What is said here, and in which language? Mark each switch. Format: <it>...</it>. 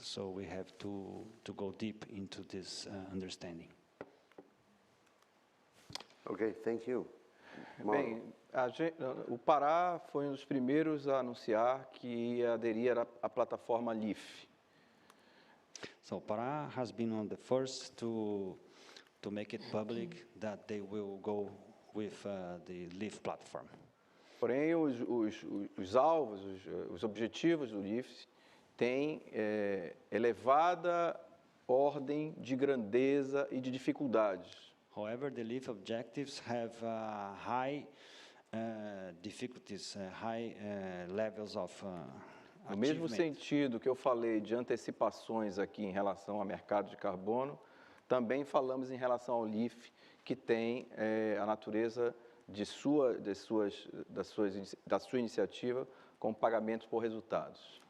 <en>So we have to go deep into this understanding. Okay, thank you.</en> <pt>Bem, o Pará foi um dos primeiros a anunciar que ia aderir à plataforma LEAF.</pt> <en>So Pará has been one of the first to make it public that they will go with the LEAF platform.</en> <pt>Porém, os alvos, os objetivos do LEAF têm elevada ordem de grandeza e de dificuldades.</pt> <en>However, the LEAF objectives have high difficulties, high levels of</en> <pt>No mesmo</pt> <en>achievement.</en> <pt>sentido que eu falei de antecipações aqui em relação ao mercado de carbono, também falamos em relação ao LEAF, que tem a natureza da sua iniciativa com pagamento por resultados.</pt>